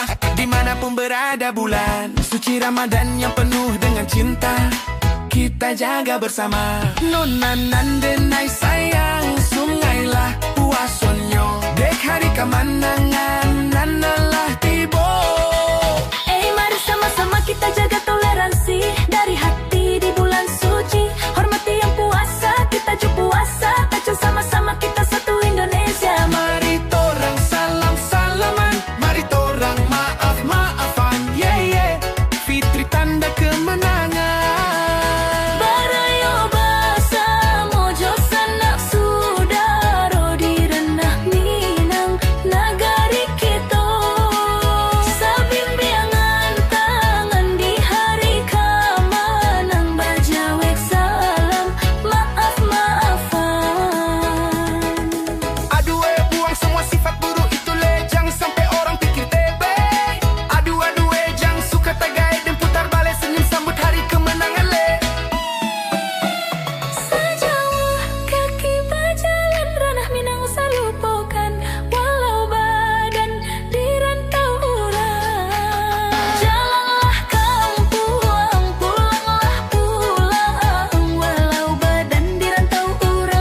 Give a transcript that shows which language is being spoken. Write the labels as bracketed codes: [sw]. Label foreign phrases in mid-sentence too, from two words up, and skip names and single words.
[id] dimanapun berada bulan suci Ramadan yang penuh dengan cinta, kita jaga bersama. [min] Nonanan denai sayang, sungailah puasonyo, dek hari kemenangan nanalah tibo. [id] Mari sama-sama kita jaga toleransi dari hati di bulan suci. Hormati yang puasa, kita ju puasa, tacu sama-sama kita satu Indonesia. [xmm] Mari torang salam-salaman, mari torang maaf-maafan, yeah yeah. [id] Fitri tanda kemenangan. [min] Barayo basa mojo sanak sudaro di ranah Minang negari kita. Sabimbiangan tangan di hari kemenang, bajawek salam maaf-maafan. [id] Aduh buang semua sifat buruk itu lejang sampai orang pikir tebe. Aduh jang suka tagai dan putar balik senyum sambut hari kemenangan le. Sejauh kaki berjalan ranah Minang usah lupakan, walau badan [min] di rantau urang. [id] Jalanlah kamu pulang, pulanglah pulang, walau badan [min] di rantau urang.